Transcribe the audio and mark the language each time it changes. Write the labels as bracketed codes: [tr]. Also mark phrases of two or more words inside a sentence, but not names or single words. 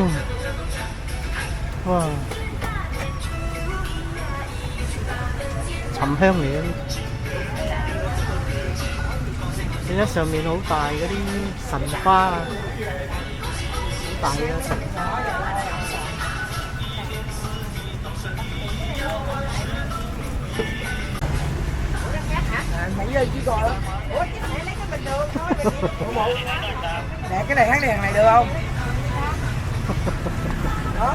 [yue] 哇！沉香嚟嘅。見得上面好大嗰啲神花啊，好大嘅神花。 [vi] Mỹ ơi chỉ gọi ủa cái này lấy cái bình thường thôi. Nè cái này tháng đèn này được không? Đó.